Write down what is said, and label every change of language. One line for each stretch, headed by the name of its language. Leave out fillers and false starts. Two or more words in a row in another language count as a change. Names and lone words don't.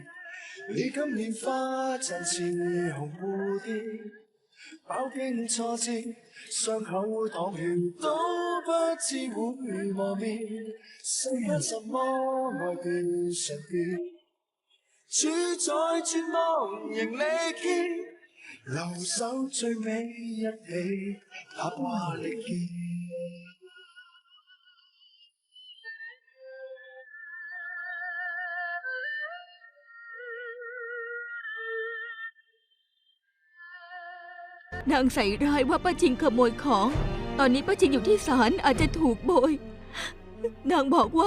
Cantonese: 你今年花陣似紅蝴蝶，飽經挫折，傷口淌血都不知會磨滅。世間什麼愛叫純潔？主宰絕望仍力竭。留守最尾一起，踏qua力竭。
Thai: นางใส่ร้ายว่าป้าชิงขโมยของ ตอนนี้ป้าชิงอยู่ที่ศาลอาจจะถูกโบย นางบอกว่า